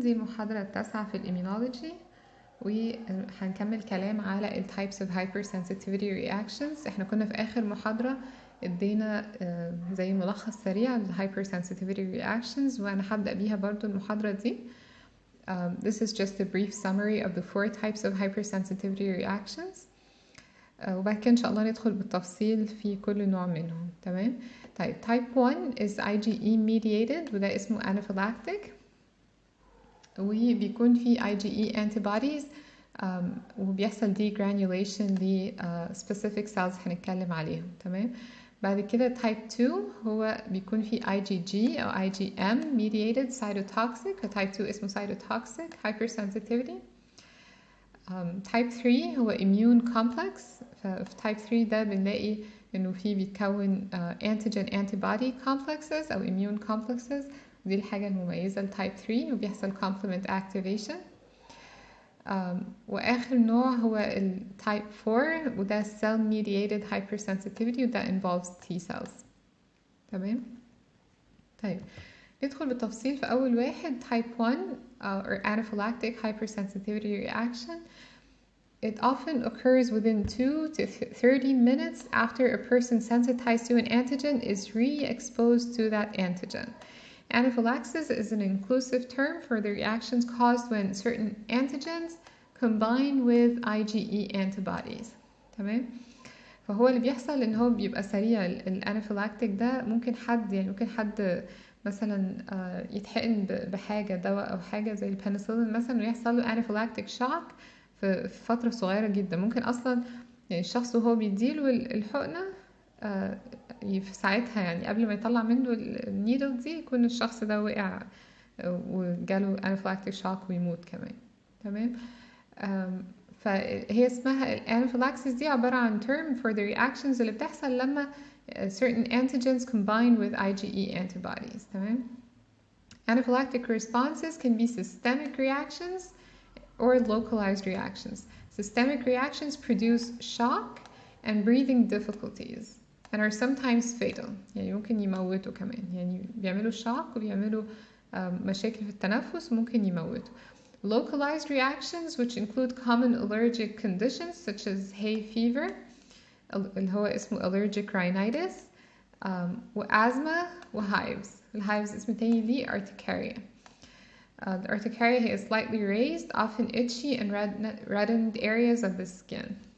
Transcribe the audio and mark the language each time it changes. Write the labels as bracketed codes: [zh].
[ar] دي المحاضرة التاسعة في الإيميونولوجي، وهنكمل كلام على ال [en] types of hypersensitivity reactions. [ar] احنا كنا في آخر محاضرة ادينا زي ملخص سريع ل hypersensitivity reactions، وأنا هبدأ بيها برضو المحاضرة دي. [en] This is just a brief summary of the 4 types of hypersensitivity reactions. [ar] وبعد كده إن شاء الله ندخل بالتفصيل في كل نوع منهم. تمام؟ طيب [en] type 1 is IgE mediated، [ar] وده اسمه Anaphylactic، وبيكون في IgE antibodies وبيحصل degranulation ل [en] specific cells [ar] هنتكلم عليهم. تمام. بعد كده type 2 هو بيكون في IgG أو IgM mediated cytotoxic، type 2 اسمه cytotoxic hypersensitivity. type 3 هو immune complex، ففي type 3 ده بنلاقي إنه في بيتكون antigen antibody complexes أو immune complexes. دي الحاجة المميزة لتايب 3، وبيحصل complement activation. وآخر نوع هو التايب 4، وده [en] cell mediated hypersensitivity، [ar] وده [en] involves T cells. [ar] تمام؟ طيب ندخل بالتفصيل في أول واحد [en] type 1 or anaphylactic hypersensitivity reaction. It often occurs within 2 to 30 minutes after a person sensitized to an antigen is re-exposed to that antigen. Anaphylaxis is an inclusive term for the reactions caused when certain antigens combine with IgE antibodies. [ar] تمام؟ فهو اللي بيحصل ان هو بيبقى سريع. الانافيلاكتيك ده ممكن حد مثلا يتحقن بحاجة دواء او حاجة زي البنسلين مثلا، ويحصل له انافيلاكتيك شوك في فترة صغيرة جدا. ممكن اصلا يعني الشخص وهو بيديله الحقنة في ساعتها، يعني قبل ما يطلع منه النيدل دي، يكون الشخص ده وقع وجاله انافيلاكتيك شوك ويموت كمان. تمام. فهي اسمها الانافيلاكسيس، دي عبارة عن [en] term for the reactions [ar] اللي بتحصل لما [en] certain antigens combine with IgE antibodies. [ar] تمام. [en] Anaphylactic responses can be systemic reactions or localized reactions. Systemic reactions produce shock and breathing difficulties and are sometimes fatal. [ar] يعني ممكن يموتوا كمان، يعني بيعملوا shock وبيعملوا مشاكل في التنفس وممكن يموتوا. [en] Localized reactions, which include common allergic conditions such as hay fever [ar] اللي هو اسمه [en] allergic rhinitis وasthma وhives. [ar] الhives اسم تاني ليه urticaria. [en] The urticaria هي slightly raised, often itchy and reddened areas of the skin.